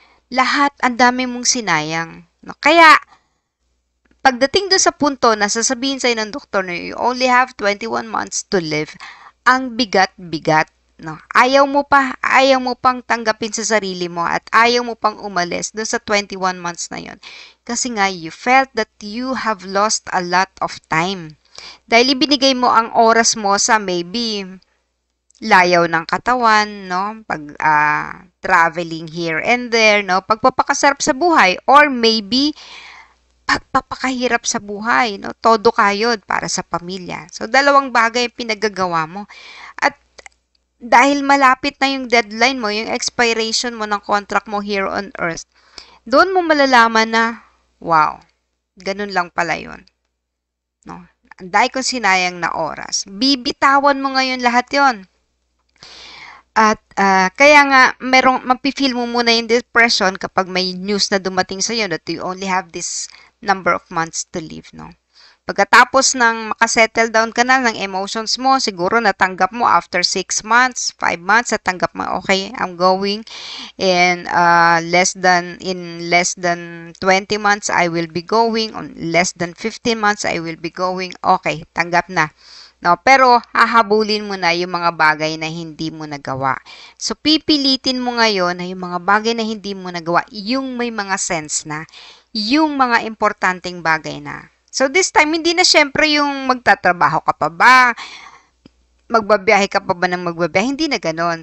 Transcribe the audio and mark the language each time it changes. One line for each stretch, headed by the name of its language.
Filipino: Lahat, ang dami mong sinayang, no? Kaya, pagdating doon sa punto na sasabihin sa'yo ng doktor na
English: you only have 21 months to live,
Filipino: ang bigat-bigat, no? Ayaw mo pang tanggapin sa sarili mo at ayaw mo pang umalis doon sa 21 months na yon. Kasi nga,
English: you felt that you have lost a lot of time.
Filipino: Dahil ibinigay mo ang oras mo sa maybe layaw ng katawan, no?
English: Pag traveling here and there, no?
Filipino: Pagpapakasarap sa buhay,
English: or maybe
Filipino: pagpapakahirap sa buhay, no? Todo kayod para sa pamilya. So, dalawang bagay ang pinagagawa mo. At dahil malapit na yung deadline mo, yung expiration mo ng contract mo
English: here on earth,
Filipino: doon mo malalaman na, wow, ganun lang pala yun. No? Ang dahil kong sinayang na oras. Bibitawan mo ngayon lahat yon. At kaya nga, mapifeel mo muna yung depression kapag may news na dumating sa iyo
English: that you only have this number of months to live,
Filipino: no? Pagkatapos ng makasettle down ka na ng emotions mo, siguro natanggap mo
English: after 6 months, 5 months, natanggap mo, okay, I'm going, and in less than 20 months, I will be going, on less than 15 months, I will be going, okay,
Filipino: tanggap na. No, pero hahabulin mo na yung mga bagay na hindi mo nagawa. So, pipilitin mo ngayon na yung mga bagay na hindi mo nagawa, yung may mga sense na, yung mga importanteng bagay na. So, this time, hindi na syempre yung magtatrabaho ka pa ba, magbabiyahe ka pa ba ng magbabiyahe, hindi na ganon.